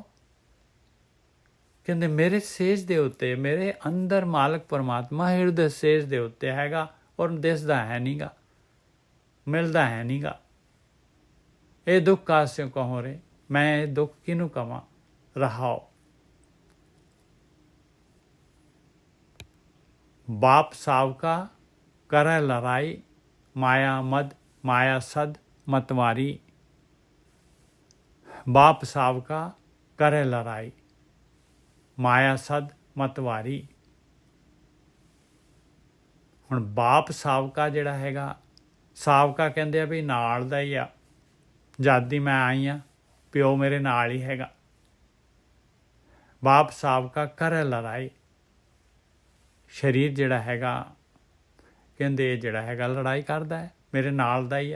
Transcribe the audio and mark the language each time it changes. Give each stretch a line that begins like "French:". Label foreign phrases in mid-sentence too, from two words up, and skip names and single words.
Punjabi: ਕਹਿੰਦੇ ਮੇਰੇ ਸੇਜ ਦੇ ਉੱਤੇ, ਮੇਰੇ ਅੰਦਰ ਮਾਲਕ ਪਰਮਾਤਮਾ ਹਿਰਦੇ ਸੇਜ ਦੇ ਉੱਤੇ ਹੈਗਾ, ਔਰ ਦਿਸਦਾ ਹੈ ਨੀਗਾ, ਮਿਲਦਾ ਹੈ ਨੀਗਾ। ਇਹ ਦੁੱਖ ਕਾਸਿਓ ਕਹੋ ਰੇ, ਮੈਂ ਇਹ ਦੁੱਖ ਕਿਹਨੂੰ ਕਵਾਂ। ਰਹਾਓ। ਬਾਪ ਸਾਵਕਾ ਕਰੈ ਲੜਾਈ,
Hindi: माया सद मतवारी। बाप सावका करे लड़ाई, माया सद मतवारी।
Punjabi: ਹੁਣ ਬਾਪ ਸਾਵਕਾ ਜਿਹੜਾ ਹੈਗਾ, ਸਾਵਕਾ ਕਹਿੰਦੇ ਆ ਵੀ ਨਾਲ ਦਾ ਹੀ ਆ। ਜਦ ਦੀ ਮੈਂ ਆਈ ਹਾਂ ਪਿਓ ਮੇਰੇ ਨਾਲ ਹੀ ਹੈਗਾ। ਬਾਪ ਸਾਵਕਾ ਕਰੇ ਲੜਾਈ, ਸਰੀਰ ਜਿਹੜਾ ਹੈਗਾ ਕਹਿੰਦੇ ਜਿਹੜਾ ਹੈਗਾ ਲੜਾਈ ਕਰਦਾ ਹੈ, ਮੇਰੇ ਨਾਲ ਦਾ ਹੀ ਆ।